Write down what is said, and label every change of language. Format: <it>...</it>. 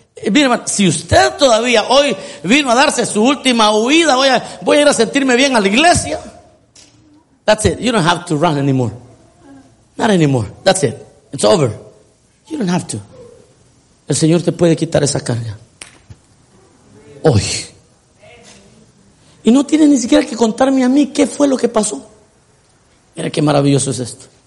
<es>Mire, si usted todavía hoy vino a darse su última huida, voy a ir a sentirme bien a la iglesia.</es> <en>That's it. You don't have to run anymore. Not anymore. That's it. It's over. You don't have to.</en> <es>El Señor te puede quitar esa carga. Hoy. Y no tiene ni siquiera que contarme a mí qué fue lo que pasó. Mira qué maravilloso es esto.</es>